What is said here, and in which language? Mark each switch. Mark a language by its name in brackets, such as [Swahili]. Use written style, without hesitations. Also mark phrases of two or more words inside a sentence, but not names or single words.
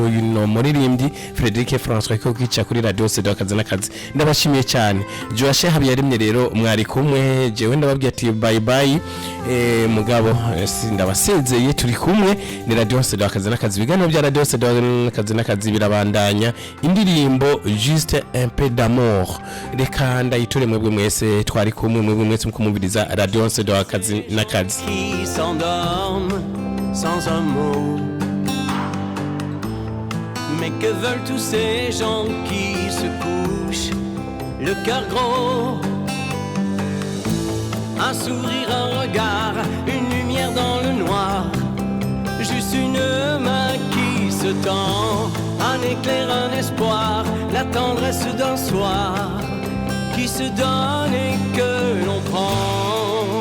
[Rundi] yuno muririmbyi Frederic François ko kica kuri radio CD akazi n'akazi ndabashimiye cyane Joashe Habiyaremye rero mwari kumwe jewe ndababwiye ati [English] bye bye [Rundi] mugabo ndabasezeye turi kumwe ni radio CD akazi n'akazi biganiro bya radio CD akazi n'akazi birabandanya indirimbo juste un peu d'amour reka ndayiture mwebwe mwese twari kumwe mwebwe mwese mukumviriza radio CD akazi n'akazi [French] qui s'endorment sans un mot. Mais que veulent tous ces gens qui se couchent le cœur gros? Un sourire, un regard, une lumière dans le noir, juste une main qui se tend, un éclair, un espoir, la tendresse d'un soir qui se donne et que l'on prend.